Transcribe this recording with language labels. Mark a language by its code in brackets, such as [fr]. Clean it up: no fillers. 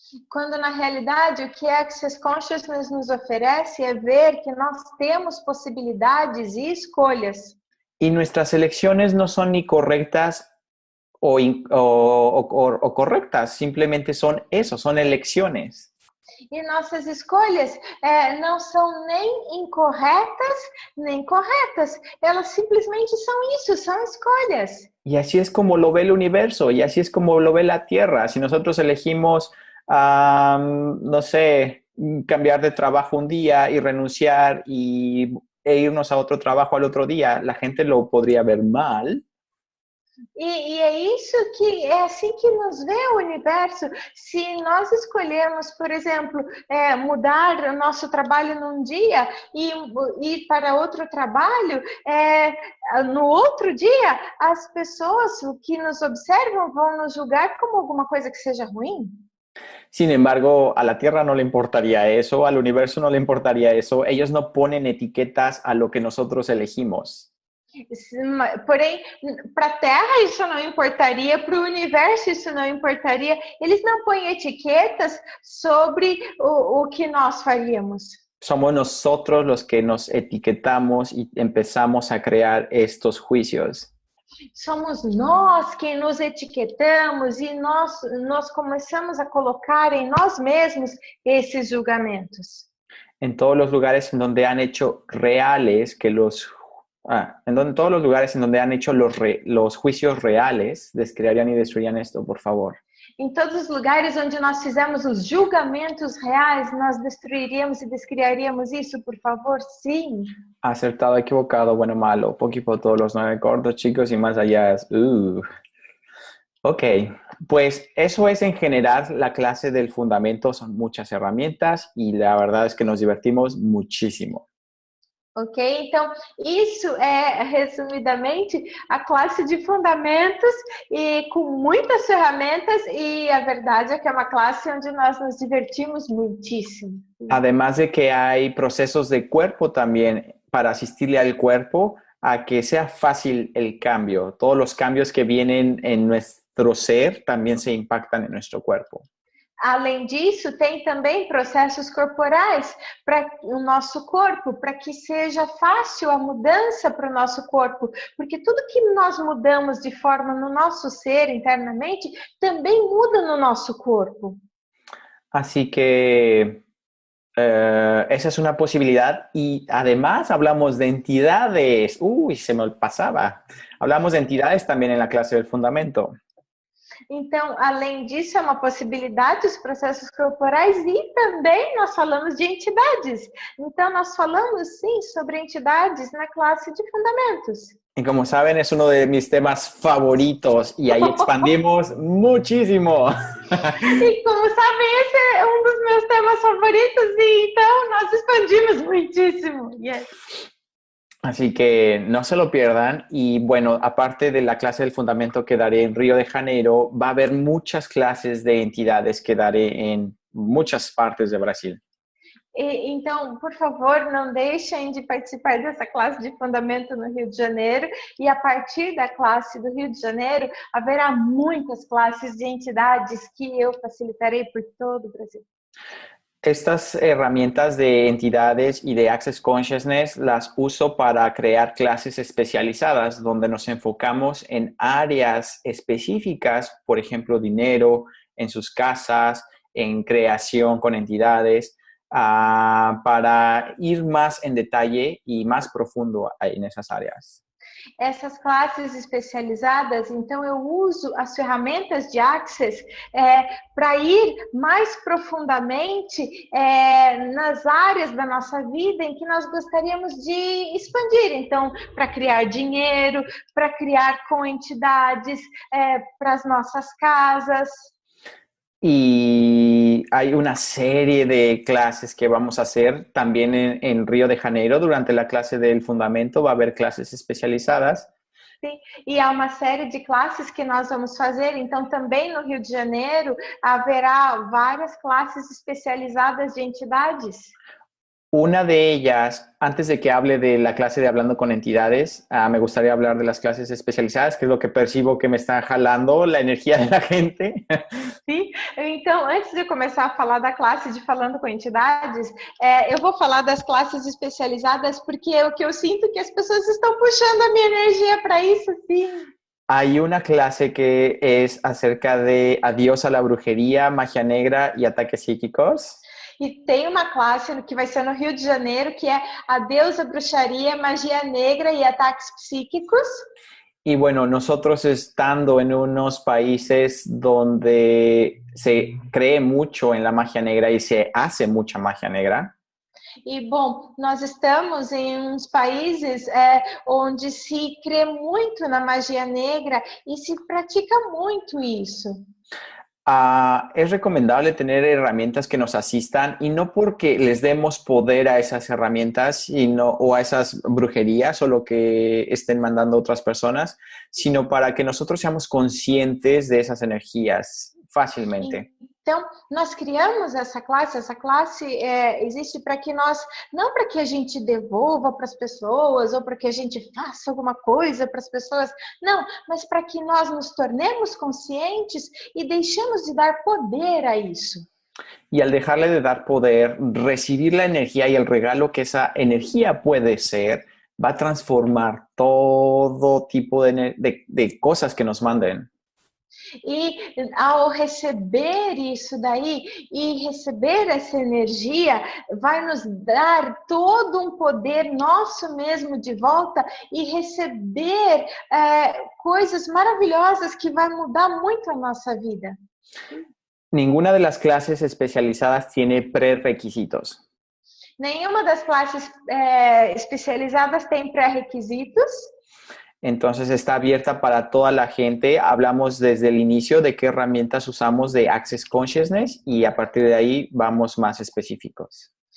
[pt] Quando na realidade o que Access Consciousness nos oferece é ver que nós temos possibilidades e escolhas. [es] Y nuestras elecciones no son ni correctas o correctas, simplemente son eso, son elecciones. [pt] E nossas escolhas não são nem incorretas, nem corretas. Elas simplesmente são isso, são escolhas. [es] Y así es como lo ve el universo, y así es como lo ve la Tierra. Si nosotros elegimos, no sé, cambiar de trabajo un día y renunciar e irnos a otro trabajo al otro día, la gente lo podría ver mal. [pt] E é isso que é assim que nos vê o universo. Se nós escolhermos, por exemplo, mudar o nosso trabalho num dia e ir para outro trabalho, no outro dia, as pessoas que nos observam vão nos julgar como alguma coisa que seja ruim. [es] Sin embargo, a la Tierra no le importaría eso, al universo no le importaría eso. Ellos no ponen etiquetas a lo que nosotros elegimos. [pt] Porém, para a Terra isso não importaria, para o universo isso não importaria. Eles não põem etiquetas sobre o que nós faríamos. [es] Somos nosotros los que nos etiquetamos y empezamos a crear estos juicios. [pt] Somos nós quem nos etiquetamos e nós começamos a colocar em nós mesmos esses julgamentos. [es] En todos los lugares en donde han hecho reales que en todos los lugares en donde han hecho los juicios reales, descrearían y destruirían esto, por favor. [pt] Em todos os lugares onde nós fizemos os julgamentos reais, nós destruiríamos e descriaríamos isso, por favor, sim. [es] Acertado, equivocado, bueno, malo, Poquipo, todos los 9 cortos, chicos y más allá. Ok, pues eso es en general la clase del fundamento, son muchas herramientas y la verdad es que nos divertimos muchísimo. [pt] Ok, então isso é resumidamente a classe de fundamentos e com muitas ferramentas, e a verdade é que é uma classe onde nós nos divertimos muitíssimo. [es] Además de que hay procesos de cuerpo también para asistirle al cuerpo a que sea fácil el cambio. Todos los cambios que vienen en nuestro ser también se impactan en nuestro cuerpo. [pt] Além disso, tem também processos corporais para o nosso corpo, para que seja fácil a mudança para o nosso corpo, porque tudo que nós mudamos de forma no nosso ser internamente também muda no nosso corpo. [es] Así que esa es una posibilidad y además hablamos de entidades. Uy, se me pasaba. Hablamos de entidades también en la clase del fundamento. [pt] Então, além disso, é uma possibilidade os processos corporais e também nós falamos de entidades. Então, nós falamos, sim, sobre entidades na classe de fundamentos. [es] Y como saben, es uno de mis temas favoritos y ahí expandimos muchísimo. [pt] E como sabem, esse é um dos meus temas favoritos e então nós expandimos muitíssimo. [en] Yes. [es] Así que no se lo pierdan. Y bueno, aparte de la clase del fundamento que daré en Río de Janeiro, va a haber muchas clases de entidades que daré en muchas partes de Brasil. [pt] Então, por favor, não deixem de participar dessa classe de fundamento no Rio de Janeiro. E a partir da classe do Rio de Janeiro, haverá muitas classes de entidades que eu facilitarei por todo o Brasil. [es] Estas herramientas de entidades y de Access Consciousness las uso para crear clases especializadas donde nos enfocamos en áreas específicas, por ejemplo, dinero, en sus casas, en creación con entidades, para ir más en detalle y más profundo en esas áreas. [pt] Essas classes especializadas, então eu uso as ferramentas de Access para ir mais profundamente nas áreas da nossa vida em que nós gostaríamos de expandir. Então, para criar dinheiro, para criar com entidades, para as nossas casas. [es] Y hay una serie de clases que vamos a hacer también en Río de Janeiro. Durante la clase del fundamento va a haber clases especializadas. [pt] Sim, e há uma série de classes que nós vamos fazer. Então, também no Rio de Janeiro, haverá várias classes especializadas de entidades. [es] Una de ellas, antes de que hable de la clase de Hablando con Entidades, me gustaría hablar de las clases especializadas, que es lo que percibo que me está jalando la energía de la gente. [pt] Sim, então, antes de começar a falar da classe de Falando com Entidades, eu vou falar das classes especializadas, porque é o que eu sinto que as pessoas estão puxando a minha energia para isso, sim. [es] Hay una clase que es acerca de adiós a la brujería, magia negra y ataques psíquicos. [pt] E tem uma classe que vai ser no Rio de Janeiro, que é Adeus à Bruxaria, Magia Negra y Ataques Psíquicos. [es] Y bueno, nosotros estando en unos países donde se cree mucho en la magia negra y se hace mucha magia negra. [pt] E, bom, nós estamos em uns países onde se crê muito na magia negra e se pratica muito isso. [es] Es recomendable tener herramientas que nos asistan y no porque les demos poder a esas herramientas o a esas brujerías o lo que estén mandando otras personas, sino para que nosotros seamos conscientes de esas energías fácilmente. [pt] Então, nós criamos essa classe existe para que nós, não para que a gente devolva para as pessoas ou para que a gente faça alguma coisa para as pessoas, não, mas para que nós nos tornemos conscientes e deixemos de dar poder a isso. [es] Y al dejarle de dar poder, recibir la energía y el regalo que esa energía puede ser, va a transformar todo tipo de cosas que nos manden. [pt] E ao receber isso daí e receber essa energia, vai nos dar todo um poder nosso mesmo de volta e receber coisas maravilhosas que vai mudar muito a nossa vida. [es] Ninguna de las clases especializadas tiene pré-requisitos. [pt] Nenhuma das classes especializadas tem pré-requisitos. [es] Entonces está abierta para toda la gente. Hablamos desde el inicio de qué herramientas usamos de Access Consciousness y a partir de ahí vamos más específicos.